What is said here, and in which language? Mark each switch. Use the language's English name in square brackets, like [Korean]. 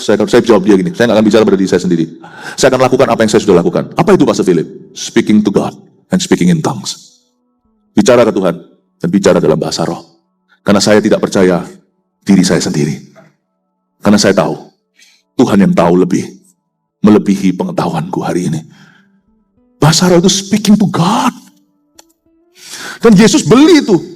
[Indonesian] Saya jawab dia gini, saya nggak akan bicara pada diri saya sendiri. Saya akan lakukan apa yang saya sudah lakukan. Apa itu Pastor Philip? [English] Speaking to God and speaking in tongues. [Indonesian] Bicara ke Tuhan dan bicara dalam bahasa roh. Karena saya tidak percaya diri saya sendiri. Karena saya tahu, Tuhan yang tahu lebih, melebihi pengetahuanku hari ini. Bahasa roh itu [English] speaking to God. [Indonesian] Dan Yesus beli itu.